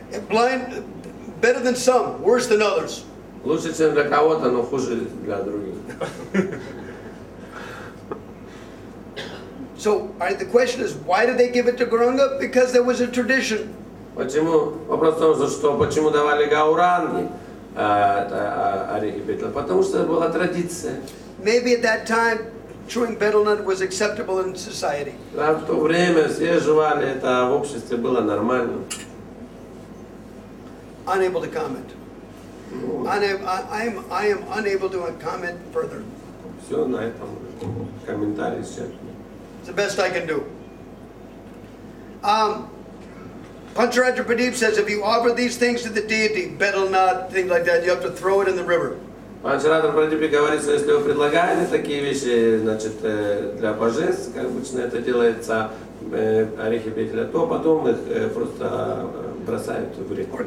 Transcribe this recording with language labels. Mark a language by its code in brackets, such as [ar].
[en] Blind, better than some, worse than others. [ru] Лучше, чем для кого-то, но хуже для других. [en] So, the question is, why did they give it to Gauranga? Because there was a tradition. [ru] Почему? Вопрос в том, что почему давали Гауранги? орехи бетеля? Потому что это была традиция. [en] Maybe at that time, chewing betel nut was acceptable in society. [ru] Да, в то время все жевали, это в обществе было нормально. [en] Unable to comment. I am unable to comment further. [ru] Все на этом комментарии сейчас. [en] It's the best I can do. Pancharaja Pradeep says if you offer these things to the deity, betel nut, things like that, you have to throw it in the river. [ru] Панчаратра Прадипе говорится, если вы предлагаете такие вещи, значит, для божеств, как обычно это делается, орехи бетеля, то потом их просто бросают в реку.